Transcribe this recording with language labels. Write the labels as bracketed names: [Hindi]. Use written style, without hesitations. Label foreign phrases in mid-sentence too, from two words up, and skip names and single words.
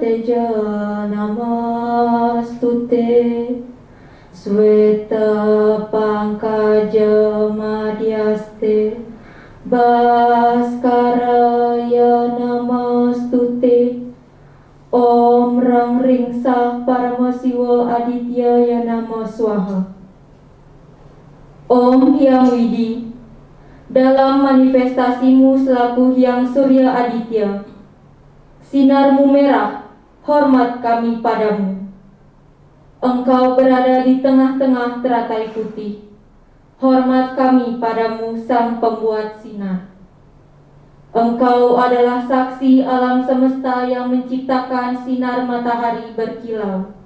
[Sanskrit] teja namastute Sweta pangkaja madhyaste Bhaskaraya namastute Om Rang Ring Sah Paramasiwa Adityaya Namo Swaha. [Indonesian] Om Hyang Widi, dalam manifestasimu selaku Hyang Surya Aditya, sinarmu merah, hormat kami padamu. Engkau berada di tengah-tengah teratai putih, hormat kami padamu Sang Pembuat Sinar. Engkau adalah saksi alam semesta yang menciptakan sinar matahari berkilau.